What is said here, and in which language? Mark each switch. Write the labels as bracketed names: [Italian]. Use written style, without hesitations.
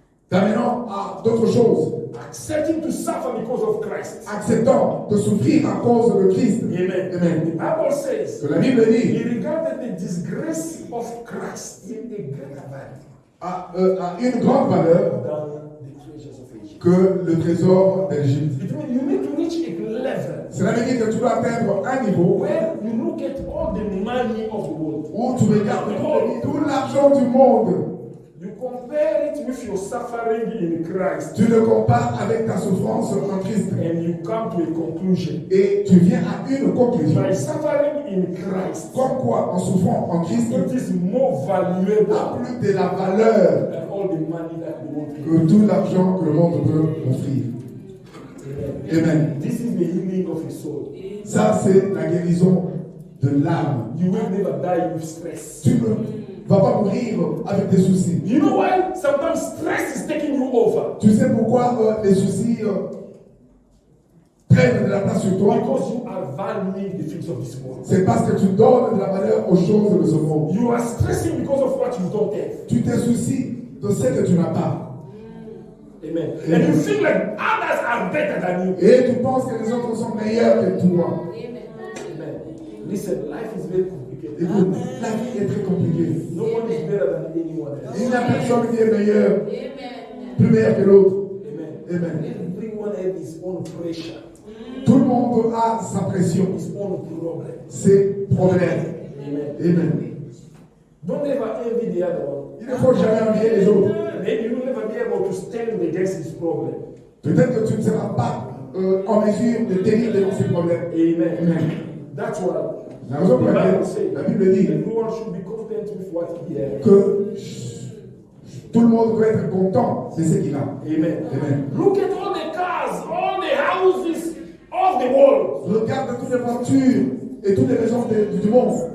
[French] d'amenant à d'autres choses, [English] Accepting to suffer because of Christ. [French] acceptant de souffrir à cause de Christ. Amen. Amen. [English] The Bible says [French] Que la Bible dit [English] he regarded the disgrace of Christ in a greater value [French] à une grande valeur [English] than the treasures of Egypt. [French] que le trésor d'Égypte. [English] It means you need to reach a level [French] Cela veut dire que tu dois atteindre un niveau [English] where you look at all the money of the world. [French] où tu regardes tout l'argent du monde. [English] You compare it with your suffering in Christ, [French] Tu le compares avec ta souffrance en Christ. [English] and you come to a conclusion. [French] Et tu viens à une conclusion. [English] By suffering in Christ, [French] Comme quoi, en souffrant en Christ, [English] it is more valuable [French] a plus de la valeur [English] than all the money that the world gives. [French] que tout l'argent que le monde peut offrir. Amen. [English] This is the healing of your soul. [French] Ça, c'est la guérison de l'âme. [English] You will never die with stress. [French] Tu ne vas pas mourir avec des soucis. [English] You know why? Sometimes stress is taking you over. [French] Tu sais pourquoi les soucis prennent de la place sur toi? [English] Because you are valuing the things of this world. [French] C'est parce que tu donnes de la valeur aux choses de ce monde. [English] You are stressing because of what you don't have. [French] Tu te soucies de ce que tu n'as pas. Amen. [English] And you feel like others are better than you. [French] Et tu penses que les autres sont meilleurs que toi. Amen. [English] Listen, life is very complicated. [French] Écoute, la vie est très compliquée. [English] No one is better than anyone else. [French] Il n'y a personne qui est meilleur, plus meilleur que l'autre. Amen. Amen. [English] Everyone has his own pressure, [French] Tout le monde a sa pression, [English] his own problem. [French] ses problèmes. Amen. Amen. [English] Don't ever envy the other one. [French] Il ne faut jamais envier les autres. [English] Maybe you will never be able to stand against his problem. [French] Peut-être que tu ne seras pas en mesure de tenir devant ces problèmes. Amen. Amen. [English] That's why [French] La raison pour [English] the [French] laquelle [English] Bible says [French] la Bible dit [English] everyone should be content with what he has. [French] que tout le monde doit être content de ce qu'il a. Amen. Amen. [English] Look at all the cars, all the houses of the world. [French] Regarde toutes les voitures et toutes les maisons du monde.